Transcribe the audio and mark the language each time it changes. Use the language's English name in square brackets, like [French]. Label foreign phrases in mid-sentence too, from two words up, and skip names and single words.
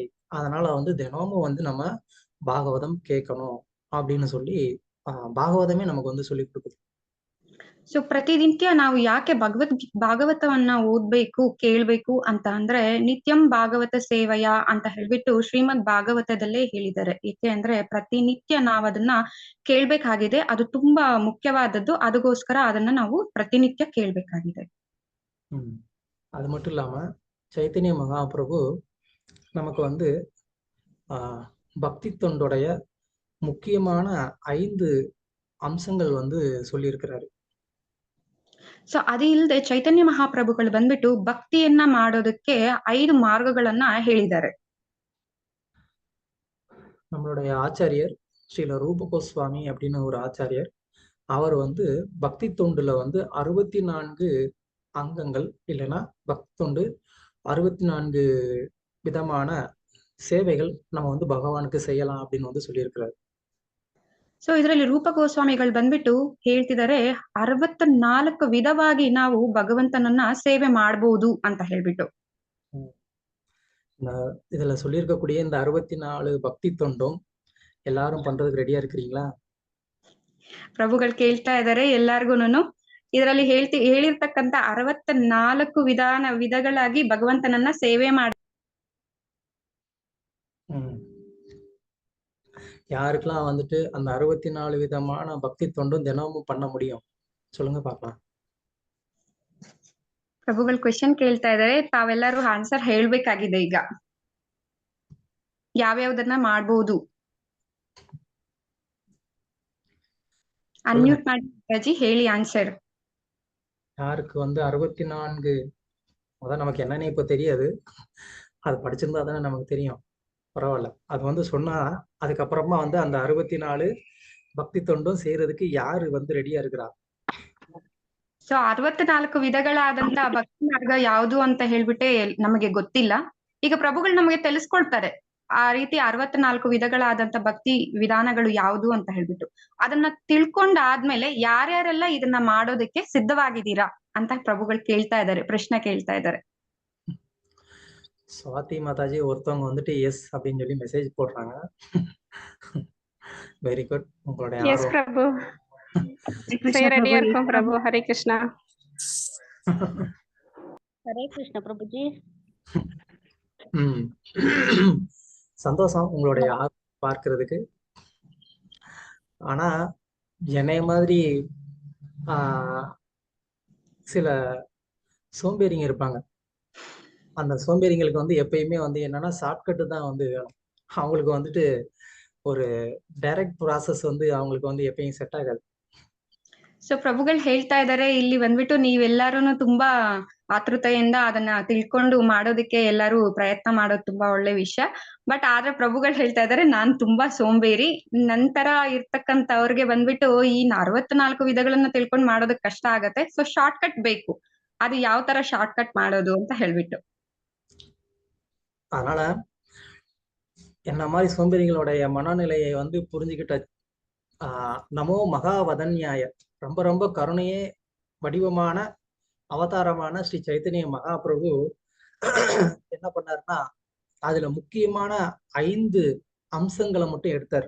[Tamil] அதனால வந்து தினமும் வந்து நம்ம பாகவதம் கேட்கணும் அப்படின்னு சொல்லி பாகவதமே நமக்கு வந்து சொல்லி கொடுக்குது. [Kannada] ಸೊ ಪ್ರತಿನಿತ್ಯ ನಾವು ಯಾಕೆ ಭಾಗವತವನ್ನ ಓದ್ಬೇಕು ಕೇಳ್ಬೇಕು ಅಂತ ಅಂದ್ರೆ, [Sanskrit] ನಿತ್ಯಂ ಭಾಗವತ ಸೇವೆಯ [Kannada] ಅಂತ ಹೇಳ್ಬಿಟ್ಟು ಶ್ರೀಮದ್ ಭಾಗವತದಲ್ಲೇ ಹೇಳಿದ್ದಾರೆ. ಏಕೆ ಅಂದ್ರೆ ಪ್ರತಿನಿತ್ಯ ನಾವು ಅದನ್ನ ಕೇಳ್ಬೇಕಾಗಿದೆ, ಅದು ತುಂಬಾ ಮುಖ್ಯವಾದದ್ದು. ಅದಕ್ಕೋಸ್ಕರ ಅದನ್ನ ನಾವು ಪ್ರತಿನಿತ್ಯ ಕೇಳ್ಬೇಕಾಗಿದೆ. [Tamil] அது மட்டும் இல்லாம சைத்தன்ய மகாபிரபு நமக்கு வந்து பக்தி தொண்டுடைய முக்கியமான 5 ಅಂಶங்கள் வந்து சொல்லியிருக்கிறாரு. [Kannada] ಸೊ ಅದು ಇಲ್ಲದೆ ಚೈತನ್ಯ ಮಹಾಪ್ರಭುಗಳು ಬಂದ್ಬಿಟ್ಟು ಭಕ್ತಿಯನ್ನ ಮಾಡೋದಕ್ಕೆ 5 ಮಾರ್ಗಗಳನ್ನ ಹೇಳಿದ್ದಾರೆ. [Tamil] நம்மளுடைய ஆச்சாரியர் ஸ்ரீல ரூப கோஸ்வாமி அப்படின்னு ஒரு ஆச்சாரியர், அவர் வந்து பக்தி தொண்டுல வந்து 64 அங்கங்கள் இல்லைன்னா பக்தி தொண்டு 64 விதமான சேவைகள் நம்ம வந்து பகவானுக்கு செய்யலாம் அப்படின்னு வந்து சொல்லியிருக்கிறாரு. [Kannada] ಸೊ ಇದರಲ್ಲಿ ರೂಪ ಗೋಸ್ವಾಮಿಗಳು ಬಂದ್ಬಿಟ್ಟು ಹೇಳ್ತಿದ್ದಾರೆ 64 ವಿಧವಾಗಿ ನಾವು ಭಗವಂತನನ್ನ ಸೇವೆ ಮಾಡಬಹುದು ಅಂತ ಹೇಳ್ಬಿಟ್ಟು. [Tamil] இதுல சொல்லியிருக்கக்கூடிய இந்த 64 பக்தி தொண்டும் எல்லாரும் பண்றதுக்கு ரெடியா இருக்கிறீங்களா? [Kannada] ಪ್ರಭುಗಳು ಕೇಳ್ತಾ ಇದ್ದಾರೆ ಎಲ್ಲಾರ್ಗುನು. ಇದರಲ್ಲಿ ಹೇಳಿರ್ತಕ್ಕಂಥ 64 ವಿಧಗಳಾಗಿ ಭಗವಂತನನ್ನ ಸೇವೆ ಮಾಡ. [Tamil] யாருக்கெல்லாம் வந்துட்டு அந்த 64 விதமான பக்தி தொண்டும் தினமும் பண்ண முடியும் சொல்லுங்க பார்க்கலாம். [Kannada] ಪ್ರಭುಗಳು ಕ್ವೆಶನ್ ಕೇಳ್ತಾ ಇದಾರೆ, ತಾವೆಲ್ಲರೂ ಆನ್ಸರ್ ಹೇಳ್ಬೇಕಾಗಿದೆ ಈಗ. ಯಾವ್ಯಾವ್ದನ್ನ ಮಾಡ್ಬೋದು? ಅನ್ಮ್ಯೂಟ್ ಮಾಡಿ ಮಾತಾಜಿ, ಹೇಳಿ ಆನ್ಸರ್. [Tamil] யாருக்கு வந்து 64 அதான் நமக்கு என்னன்னு இப்போ தெரியாது. அது படிச்சிருந்தா தானே நமக்கு தெரியும். பரவாயில்ல. அது வந்து சொன்னா அதுக்கப்புறமா வந்து அந்த 64 பக்தி தொண்டும் செய்யறதுக்கு யாரு வந்து ரெடியா இருக்கிறா? [Kannada] ಸೊ 64 ವಿಧಗಳಾದಂತ ಭಕ್ತಿ ಮಾರ್ಗ ಯಾವುದು ಅಂತ ಹೇಳ್ಬಿಟ್ಟೆ ನಮಗೆ ಗೊತ್ತಿಲ್ಲ. ಈಗ ಪ್ರಭುಗಳು ನಮಗೆ ತಿಳಿಸ್ಕೊಳ್ತಾರೆ ಆ ರೀತಿ 64 ವಿಧಗಳಾದಂತ ಭಕ್ತಿ ವಿಧಾನಗಳು ಯಾವುದು ಅಂತ ಹೇಳ್ಬಿಟ್ಟು. ಅದನ್ನ ತಿಳ್ಕೊಂಡಾದ್ಮೇಲೆ ಯಾರ್ಯಾರೆಲ್ಲ ಇದನ್ನ ಮಾಡೋದಕ್ಕೆ ಸಿದ್ಧವಾಗಿದ್ದೀರಾ ಅಂತ ಪ್ರಭುಗಳು ಕೇಳ್ತಾ ಇದ್ದಾರೆ, ಪ್ರಶ್ನೆ ಕೇಳ್ತಾ ಇದ್ದಾರೆ. [Tamil] சுவாதி மாதாஜி ஒருத்தவங்க வந்துட்டு எஸ் அப்படின்னு சொல்லி மெசேஜ் போடுறாங்க. [English] very good. [Tamil] உங்களுடைய எஸ் பிரபு, ரெடியா இருக்கும் பிரபு. ஹரே கிருஷ்ணா. ஹரே கிருஷ்ணா பிரபுஜி. சந்தோஷம் உங்களுடைய பார்க்கிறதுக்கு. ஆனா என்னைய மாதிரி சில சோம்பேறிங்க இருப்பாங்க. அந்த சோம்பேறிங்களுக்கு வந்து எப்பயுமே வந்து என்னன்னா ஷார்ட்கட்டு தான் வந்து வேணும். அவங்களுக்கு வந்துட்டு ஒரு [English] direct process [Tamil] வந்து அவங்களுக்கு வந்து எப்பயும் செட் ಆಗಲ್ಲ. [Kannada] ಸೊ ಪ್ರಭುಗಳು ಹೇಳ್ತಾ ಇದ್ದಾರೆ, ಇಲ್ಲಿ ಬಂದ್ಬಿಟ್ಟು ನೀವೆಲ್ಲರೂ ತುಂಬಾ ಆತೃತೆಯಿಂದ ಅದನ್ನ ತಿಳ್ಕೊಂಡು ಮಾಡೋದಕ್ಕೆ ಎಲ್ಲರೂ ಪ್ರಯತ್ನ ಮಾಡೋದು ತುಂಬಾ ಒಳ್ಳೆ ವಿಷಯ. ಬಟ್ ಆದ್ರೆ ಪ್ರಭುಗಳು ಹೇಳ್ತಾ ಇದ್ದಾರೆ, ನಾನ್ ತುಂಬಾ ಸೋಂಬೇರಿ. ನಂತರ ಇರ್ತಕ್ಕಂಥವ್ರಿಗೆ ಬಂದ್ಬಿಟ್ಟು ಈ 64 ವಿಧಗಳನ್ನ ತಿಳ್ಕೊಂಡು ಮಾಡೋದಕ್ಕೆ ಕಷ್ಟ ಆಗತ್ತೆ. ಸೊ [English] short cut [Kannada] ಬೇಕು. ಅದು ಯಾವ ತರ [English] short cut [Kannada] ಮಾಡೋದು ಅಂತ ಹೇಳ್ಬಿಟ್ಟು. [Tamil] அதனால என்ன மாதிரி சோம்பேறிகளுடைய மனநிலையை வந்து புரிஞ்சுக்கிட்ட [Sanskrit] नमो महावदान्याय [Tamil] ரொம்ப ரொம்ப கருணையே வடிவமான அவதாரமான ஸ்ரீ சைத்தன்ய மகாபிரபு என்ன பண்ணாருன்னா அதுல முக்கியமான 5 அம்சங்களை மட்டும் எடுத்தாரு.